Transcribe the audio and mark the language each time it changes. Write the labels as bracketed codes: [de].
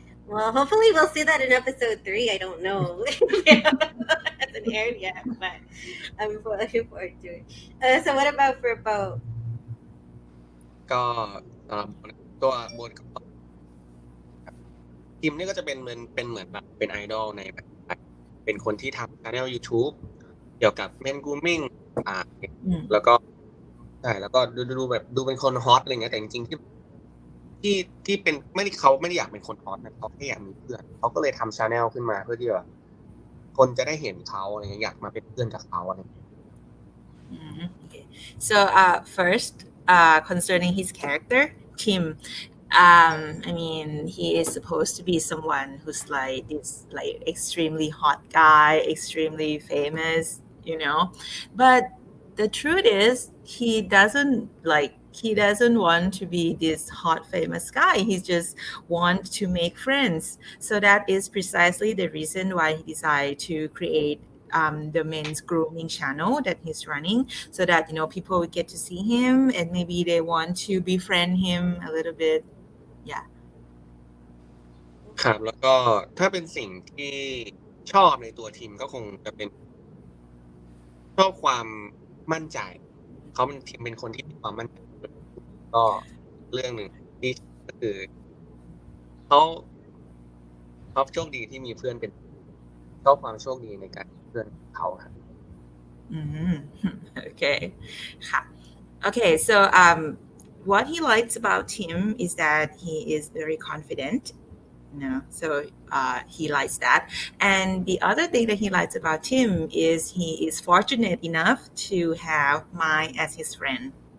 [en] Well, hopefully we'll see that in episode 3. I don't know. It hasn't aired yet, but I'm looking forward to it. So what about for Bo? [th] ก็ตัวโบนกับทีมนี่ก็จะเป็นเหมือนแบบเป็นไอดอลในแบบเป็นคนที่ทำ channel YouTube เกี่ยวกับ men grooming แล้วก็ใช่แล้วก็ดูแบบดูเป็นคนฮอตอะไรเงี้ยแต่จริงๆที่เป็นเขาไม่ได้อยากเป็นคนฮอตนะเขาแค่อยากมีเพื่อนเขาก็เลยทำ channel ขึ้นมาเพื่อที่ว่าคนจะได้เห็นเขาอะไรเงี้ยอยากมาเป็นเพื่อนกับเขาอะไรเงี้ย [en] Okay. So first concerning his character Tim he is supposed to be someone who's like this like extremely hot guy, extremely famous, but the truth is he doesn't want to be this hot famous guy. He just wants to make friends. So that is precisely the reason why he decided to create the men's grooming channel that he's running, so that people will get to see him and maybe they want to befriend him a little bit. Yeah. [th] ครับแล้วก็ถ้าเป็นสิ่งที่ชอบในตัวทีมก็คงจะเป็นชอบความมั่นใจเขาเป็นคนที่มีความมั่นใจก็เรื่องหนึ่งที่ก็คือเขาโชคดีที่มีเพื่อนเป็นชอบความโชคดีในการเพื่อนเขาครับ [en] Okay. Okay, so what he likes about Tim is that he is very confident. So he likes that. And the other thing that he likes about Tim is he is fortunate enough to have Mai as his friend.